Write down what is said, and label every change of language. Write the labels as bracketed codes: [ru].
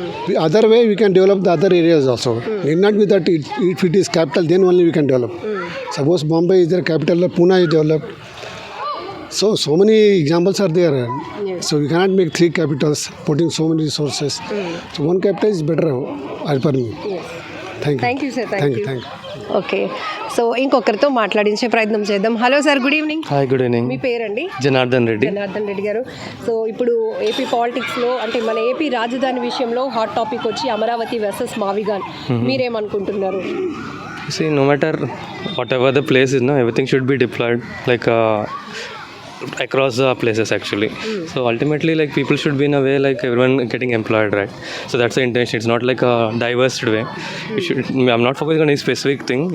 [en] The other way we can develop the other areas also. Need not be that if it is capital then only we can develop. Suppose Bombay is their capital, Pune is developed. So many examples are there. Yes. So we cannot make 3 capitals putting so many resources. So one capital is better as per me. Yes. Thank you. Thank you, sir. Thank you. Thank you. [te] Okay, so ఇంకొకరితో మాట్లాడించే ప్రయత్నం చేద్దాం. [en] Hello sir, good evening. Hi, good evening. [te] మీ పేరండి? జనార్దన్ రెడ్డి. జనార్దన్ రెడ్డి గారు. So ఇప్పుడు AP పాలిటిక్స్లో అంటే మన AP రాజధాని విషయంలో హాట్ టాపిక్ వచ్చి అమరావతి వర్సెస్ మావిగాన్. మీరేమనుకుంటున్నారు? [en] See, no matter whatever the place is, no, everything should be deployed like across the places actually. So ultimately, like, people should be in a way like everyone getting employed, right? So that's the intention. It's not like a diverse way. It should, I'm not focusing on any specific thing.